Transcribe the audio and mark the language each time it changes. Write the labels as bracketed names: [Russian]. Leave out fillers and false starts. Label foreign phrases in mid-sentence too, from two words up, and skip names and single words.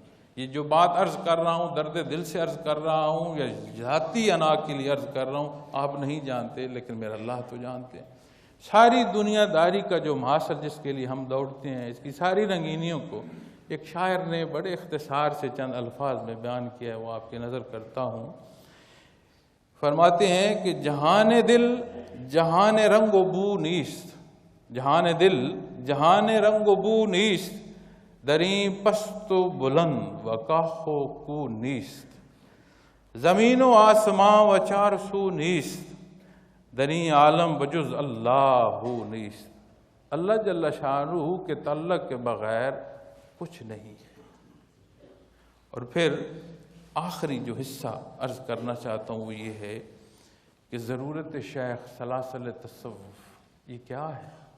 [Urdu] یہ جو بات عرض کر رہا ہوں درد دل سے عرض کر رہا ہوں یا ذاتی انا کے لیے عرض کر رہا ہوں، آپ نہیں جانتے لیکن میرا اللہ تو جانتے ہیں. ساری دنیا داری کا جو محاصر جس کے لیے ہم دوڑتے ہیں، اس کی ساری رنگینیوں کو ایک شاعر نے بڑے اختصار سے چند الفاظ میں بیان کیا ہے، وہ آپ کی نظر کرتا ہوں. فرماتے ہیں کہ [Persian] جہان دل جہان رنگ و بو نیست، جہان دل جہان رنگ و بو نیست، دریں پست و بلند و کاخ و کو نیست، زمین و آسمان و چار سو نیست، دریں عالم بجز اللہ نیست. [Urdu] اللہ [Arabic] جل شانہ [Urdu] کے تعلق کے بغیر کچھ نہیں ہے. اور پھر آخری جو حصہ عرض کرنا چاہتا ہوں وہ یہ ہے کہ ضرورت شیخ سلاسل تصوف یہ کیا ہے؟